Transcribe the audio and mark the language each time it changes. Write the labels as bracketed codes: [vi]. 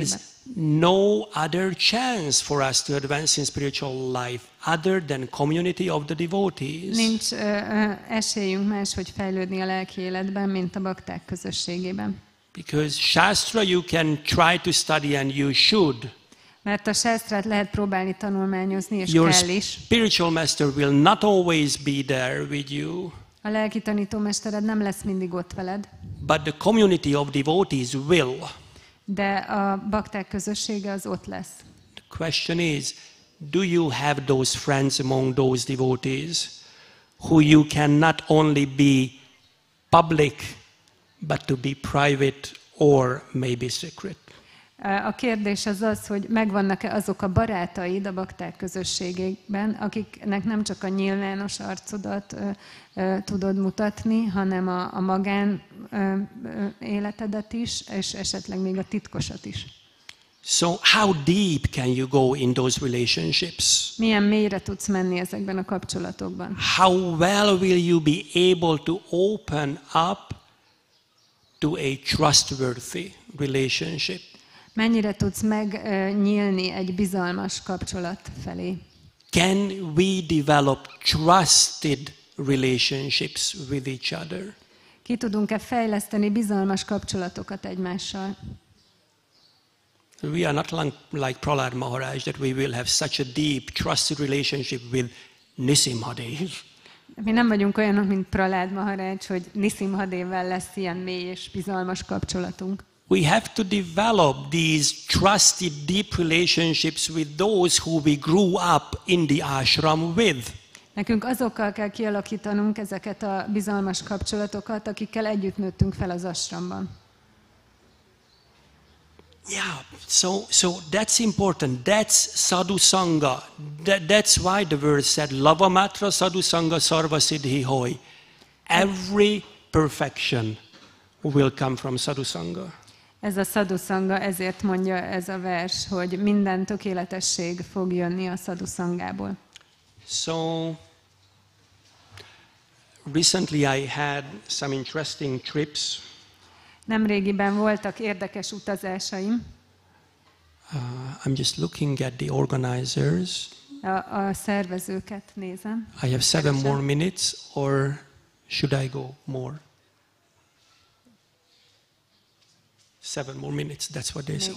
[en] is no other chance for us to advance in spiritual life other than community of the devotees. [hu] Nincs esélyünk máshogy fejlődni a lelki életben, mint a bakták közösségében. [en] Because Shastra you can try to study and you should. [hu] Mert a sásztrát lehet próbálni tanulmányozni, és [en] Your [hu] kell is. [en] spiritual master will not always be there with you. [hu] A lelki tanítómestered nem lesz mindig ott veled, [en] But the community of devotees will. [hu] de a bakták közössége az ott lesz. [en] The question is, do you have those friends among those devotees who you can not only be public, but to be private or maybe secret? [hu] A kérdés az az, hogy megvannak-e azok a barátaid a bakták közösségében, akiknek nem csak a nyilvános arcodat tudod mutatni, hanem a magán életedet is, és esetleg még a titkosat is. [en] So how deep can you go in those relationships? [hu] Milyen mélyre tudsz menni ezekben a kapcsolatokban? [en] How well will you be able to open up to a trustworthy relationship? [hu] Mennyire tudsz megnyílni egy bizalmas kapcsolat felé? [en] Can we develop trusted relationships with each other? [hu] Ki tudunk-e fejleszteni bizalmas kapcsolatokat egymással? [en] We are not like Prahlad Maharaj that we will have such a deep trusted relationship with Nṛsimha Dev. [hu] Mi nem vagyunk olyanok, mint Prahlad Maharaj, hogy Nṛsimha Devvel lesz ilyen mély és bizalmas kapcsolatunk. [en] We have to develop these trusted deep relationships with those who we grew up in the ashram with. [hu] Nekünk azokkal kell kialakítanunk ezeket a bizalmas kapcsolatokat, akikkel együtt nőttünk fel az ashramban. [en] Yeah, so that's important. That's sadhu sangha. That's why the verse said, [bn] Lavamatra sadhu sangha sarva siddhi hoy. [en] Every perfection will come from sadhu sangha. [hu] Ez a sadhu sangha, ezért mondja ez a vers, hogy minden tökéletesség fog jönni a sadhu sangából. [en] So recently I had some interesting trips. [hu] Nemrégiben voltak érdekes utazásaim. [en] I'm just looking at the organizers. [hu] A szervezőket nézem. [en] I have 7 more minutes, or should I go more? 7 more minutes, that's what they say.